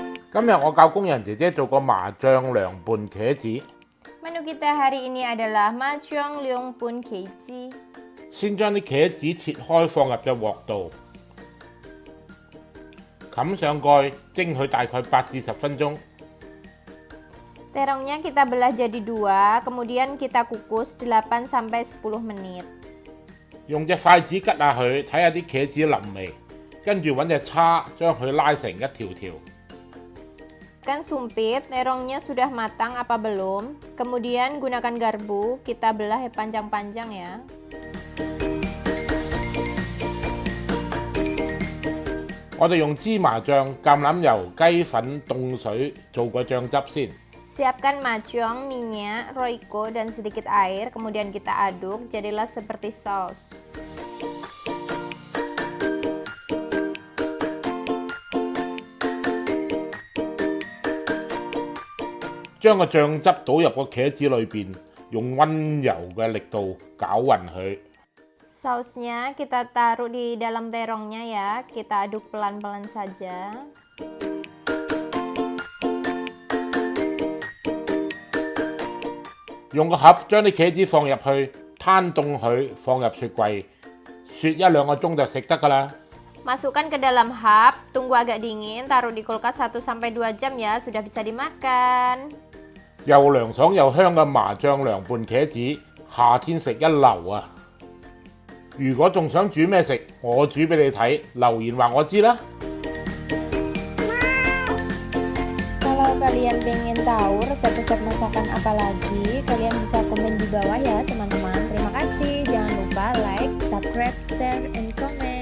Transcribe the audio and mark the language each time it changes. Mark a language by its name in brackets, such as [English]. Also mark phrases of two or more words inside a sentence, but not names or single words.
[Cantonese] 今日我教工人姐姐做個麻醬涼拌茄子。 [Indonesian] Menu kita hari ini adalah majuang leong pun keji. [Cantonese] 先將啲茄子切開放入隻鑊度，冚上蓋蒸佢大概8至10分鐘。 [Indonesian] Terongnya kita belah jadi dua, kemudian kita kukus 8-10 menit. [Cantonese] 用隻筷子吉下佢，睇下啲茄子腍未，跟住揾隻叉將佢拉成一條條。 [Indonesian] Kan sumpit, terongnya sudah matang apa belum. Kemudian gunakan garpu, kita belah panjang-panjang ya. [Cantonese] 我哋用芝麻醬、橄欖油、雞粉、凍水做個醬汁先。 [Indonesian] Siapkan majuang, minyak, roiko, dan sedikit air. Kemudian kita aduk, jadilah seperti saus. [Cantonese] 將個醬汁倒入個茄子裏邊，用溫柔嘅力度攪勻佢。 [Indonesian] Sausnya kita taruh di dalam terongnya ya, kita aduk pelan-pelan saja. [Cantonese] 用個盒將啲茄子放入去，攤凍佢，放入雪櫃，雪1-2個鐘就食得㗎啦。 [Indonesian] Masukkan ke dalam hap, tunggu agak dingin, taruh di kulkas 1-2 jam ya, sudah bisa dimakan. [Cantonese] 又涼爽又香嘅麻醬涼拌茄子，夏天食一流啊！如果仲想煮咩食，我煮俾你睇，留言話我知啦。 [Indonesian] Kalau kalian pengen tahu resep-resep masakan apa lagi, kalian bisa komen di bawah ya teman-teman. Terima kasih, jangan lupa [English] like, subscribe, share, and comment.